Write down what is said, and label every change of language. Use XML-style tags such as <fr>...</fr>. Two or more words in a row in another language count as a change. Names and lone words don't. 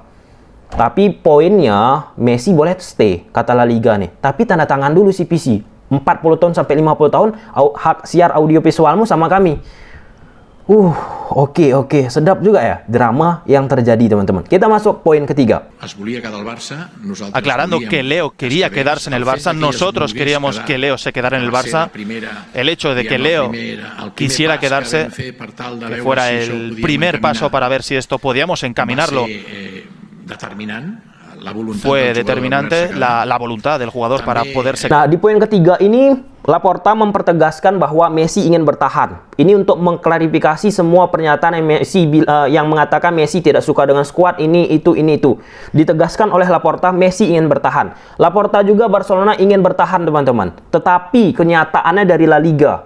<id>Tapi poinnya Messi boleh stay, kata La Liga nih. Tapi tanda tangan dulu CPC. 40 tahun sampai 50 tahun hak siar audio visualmu sama kami. Oke, sedap juga ya drama yang terjadi, teman-teman. Kita masuk poin ketiga.</id> <es>Aclarando que Leo quería quedarse en el Barça, nosotros queríamos que Leo se quedara en el Barça. El hecho de que Leo quisiera quedarse, que fuera el primer paso para ver si esto podíamos encaminarlo, fue determinante, la voluntad del jugador para poderse.</es> <id>Nah, di poin ketiga ini Laporta mempertegaskan bahwa Messi ingin bertahan. Ini untuk mengklarifikasi semua pernyataan yang mengatakan Messi tidak suka dengan skuad ini itu. Ditegaskan oleh Laporta, Messi ingin bertahan. Laporta juga Barcelona ingin bertahan, teman-teman. Tetapi kenyataannya dari La Liga.</id>